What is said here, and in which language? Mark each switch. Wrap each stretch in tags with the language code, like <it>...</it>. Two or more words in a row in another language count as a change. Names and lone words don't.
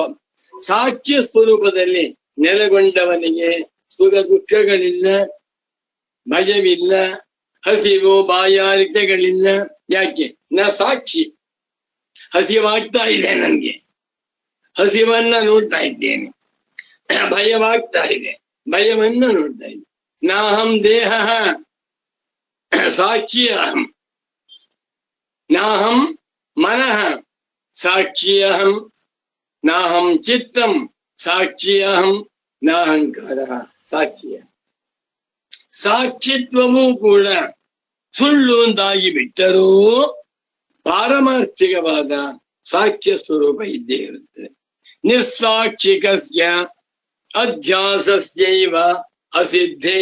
<kn>ಸಾಕ್ಷ್ಯ ಸ್ವರೂಪದಲ್ಲಿ ನೆಲೆಗೊಂಡವನಿಗೆ ಸುಖ ದುಃಖಗಳಿಲ್ಲ, ಭಯವಿಲ್ಲ, ಹಸಿವು ಬಾಯಾರಿಕೆಗಳಿಲ್ಲ. ಯಾಕೆ? ನಾ ಸಾಕ್ಷಿ. ಹಸಿವಾಗ್ತಾ ಇದೆ ನನ್ಗೆ, ಹಸಿವನ್ನ ನೋಡ್ತಾ ಇದ್ದೇನೆ. ಭಯವಾಗ್ತಾ ಇದೆ, ಭಯವನ್ನ ನೋಡ್ತಾ ಇದ್ದೆ.</kn> <sa>ನಾಹಂ ದೇಹ ಸಾಕ್ಷಿ ಅಹಂ, ನಾಹಂ ಮನಃ ಸಾಕ್ಷಿ ಅಹಂ, ನಾಹಂ ಚಿತ್ತಂ ಸಾಕ್ಷಿ ಅಹಂ, ನಾಹಂಕಾರ ಸಾಕ್ಷಿ.</sa> <kn>ಸಾಕ್ಷಿತ್ವವೂ ಕೂಡ ಸುಳ್ಳು ಅಂತಾಗಿ ಬಿಟ್ಟರೂ ಪಾರಮಾರ್ಥಿಕವಾದ ಸಾಕ್ಷ್ಯ ಸ್ವರೂಪ ಇದ್ದೇ ಇರುತ್ತದೆ.</kn> <sa>ನಿಸ್ಸಾಕ್ಷಿಕಸ್ಯ ಅಧ್ಯಾಸಸ್ಯೈವ ಅಸಿದ್ಧೇ.</sa>